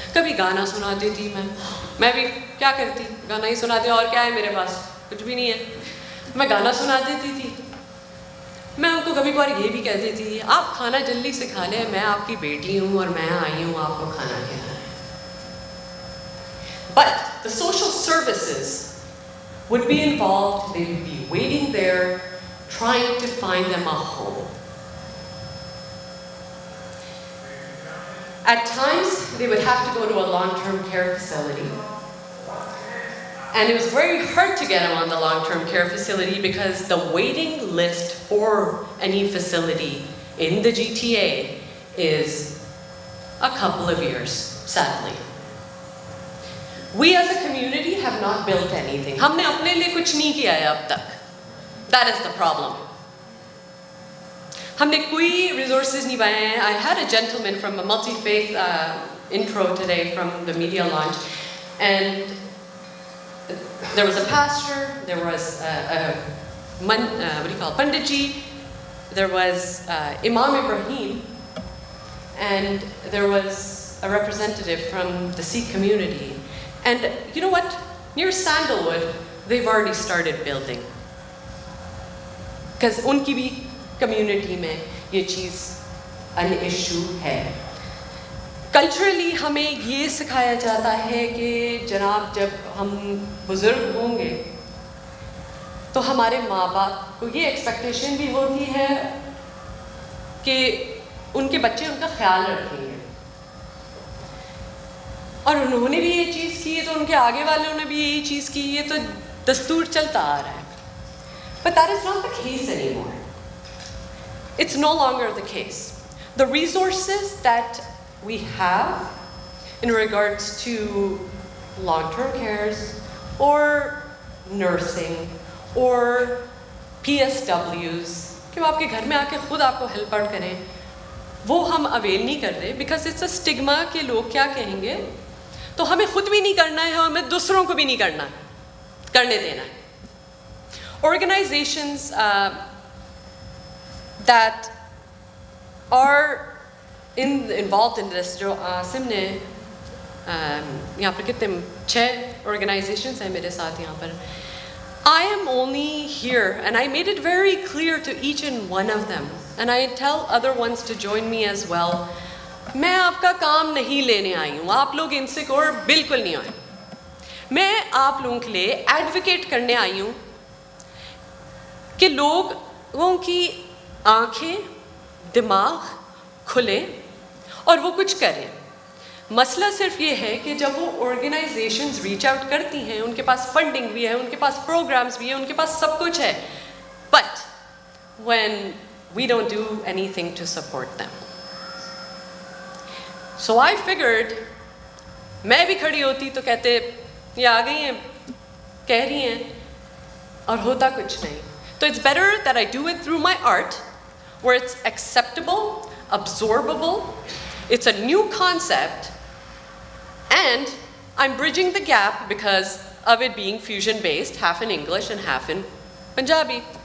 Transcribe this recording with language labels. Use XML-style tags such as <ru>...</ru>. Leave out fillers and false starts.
<hi>कभी गाना सुना देती मैं भी क्या करती, गाना ही सुना दिया, और क्या है मेरे पास, कुछ भी नहीं है। मैं गाना सुना देती थी। मैं उनको कभी कभार ये भी कह देती थी, आप खाना जल्दी से खा लें, मैं आपकी बेटी हूँ और मैं आई हूँ आपको खाना खिलाना है।</hi> <en>But the social services would be involved, they would be waiting there, trying to find them a home. At times, they would have to go to a long-term care facility. And it was very hard to get them on the long-term care facility because the waiting list for any facility in the GTA is a couple of years, sadly. We as a community have not built anything.</en> <hi>हमने अपने लिए कुछ नहीं किया है अब तक.</hi> <en>That is the problem.</en> <hi>हमने कोई resources नहीं पाए हैं.</hi> <en>I had a gentleman from a multi-faith intro today from the media launch, and there was a pastor, there was Panditji, there was Imam Ibrahim, and there was a representative from the Sikh community. And you know what? Near Sandalwood, they've already started building.</en> <hi>Because unki bhi community mein ye cheez</hi> <en>an issue</en> <hi>hai. Culturally हमें ये सिखाया जाता है कि जनाब जब हम बुजुर्ग होंगे तो हमारे माँ बाप को ये एक्सपेक्टेशन भी होती है कि उनके बच्चे उनका ख्याल रखेंगे, और उन्होंने भी ये चीज़ की तो उनके आगे वालों ने भी यही चीज़ की, ये तो दस्तूर चलता आ रहा है.</hi> <en>But that is not the case anymore. It's no longer the case. the resources that we have in regards to long-term cares or nursing or PSWs</en> <hi>कि वो आपके घर में आके खुद आपको</hi> <en>help out</en> <hi>करें, वो हम अवेल नहीं कर रहे</hi> <en>because it's a stigma</en> <hi>कि लोग क्या कहेंगे, तो हमें खुद भी नहीं करना है, हमें दूसरों को भी नहीं करने देना है.</hi> <en>Organizations that are involved in this,</en> <hi>जो आसिम ने यहाँ पर कितने 6 organizations हैं मेरे साथ यहाँ पर.</hi> <en>I am only here, and I made it very clear to each and one of them, and I tell other ones to join me as well.</en> <hi>मैं आपका काम नहीं लेने आई हूँ, आप लोग इनसिक्योर बिल्कुल नहीं आए. मैं आप लोगों के लिए एडवोकेट करने आई हूँ कि लोगों की आंखें, दिमाग खुले और वो कुछ करें. मसला सिर्फ ये है कि जब वो ऑर्गेनाइजेशंस रीच आउट करती हैं, उनके पास फंडिंग भी है, उनके पास प्रोग्राम्स भी है, उनके पास सब कुछ है,</hi> <en>But when we don't do anything to support them.</en> <hi>So I figured मैं भी खड़ी होती तो कहते ये आ गई हैं, कह रही हैं और होता कुछ नहीं.</hi> <en>तो it's better that I do it through my art where it's acceptable, absorbable, it's a new concept, and I'm bridging the gap because of it being fusion-based, half in English and half in Punjabi.</en>